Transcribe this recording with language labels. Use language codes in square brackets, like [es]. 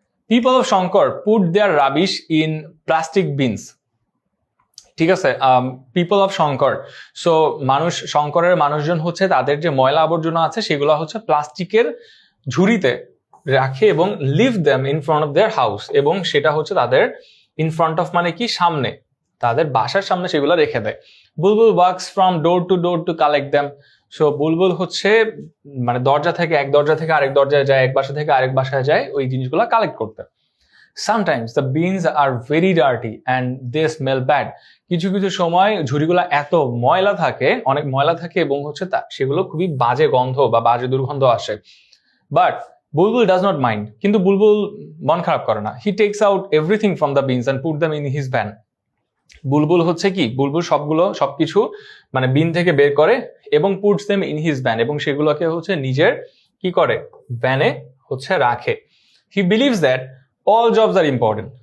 [en] People of Shankar put their rubbish in plastic bins, [bn] ঠিক আছে, [en] people of Shankar, [bn] so শঙ্করের মানুষজন হচ্ছে তাদের যে ময়লা আবর্জনা আছে সেগুলো হচ্ছে প্লাস্টিকের ঝুড়িতে রাখে এবং [en] leave them in front of their house, [bn] এবং সেটা হচ্ছে তাদের [en] in front of [bn] মানে কি সামনে, তাদের বাসার সামনে সেগুলো রেখে দেয়। [en] Bulbul works from door to collect them, [bn] so বুলবুল হচ্ছে মানে দরজা থেকে আরেক দরজায় যায়, এক বাসা থেকে আরেক বাসায় যায় ওই জিনিসগুলো কালেক্ট করতে। [en] Sometimes the bins are very dirty and they smell bad. [bn] কিছু কিছু সময় ঝুড়িগুলো এত ময়লা থাকে, অনেক ময়লা থাকে এবং হচ্ছে সেগুলো খুবই বাজে গন্ধ বা বাজে দুর্গন্ধ আসে। [en] But Bulbul does not mind. [bn] কিন্তু বুলবুল মন খারাপ করে না। [en] He takes out everything from the bins and put them in his van. [bn] বুলবুল হচ্ছে কি, বুলবুল সবকিছু মানে বিন থেকে বের করে এবং [en] puts them in his van, [bn] এবং সেগুলোকে হচ্ছে নিজের কি করে ভ্যানে হচ্ছে রাখে। [en] He believes that all jobs are important.